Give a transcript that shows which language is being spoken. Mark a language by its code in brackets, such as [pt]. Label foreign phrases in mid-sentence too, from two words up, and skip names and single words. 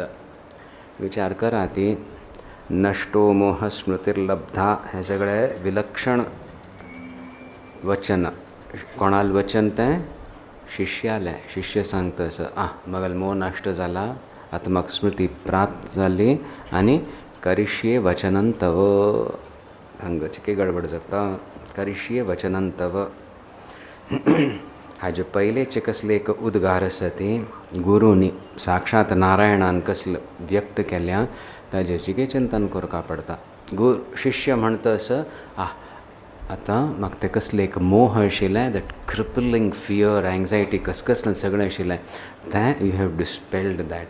[kok] विचार करा ती [sa] नष्टो मोह स्मृतिर्लब्धा [kok] हें सगळें विलक्षण वचन. कोणाल वचन तें शिष्यालें. शिष्य सांगता असं मगल मोह नश्ट जाला, आतां म्हाका स्मृती प्राप्त जाली आनी [sa] करिष्ये वचनं तव. [kok] हांगा चिकी गडबड जाता. [sa] करिष्ये वचनं तव [kok] हाजे पयलेचे कसले एक उद्गार आसा ती गुरूनी साक्षात नारायणान कसले व्यक्त केल्या ताजेची चिंतन करपा पडटा. शिष्य म्हणटा असं आतां म्हाका तें कसलें एक मोह आशिल्लें, [en] that crippling fear anxiety [kok] कसलें सगळें आशिल्लें तें [en] you have dispelled that.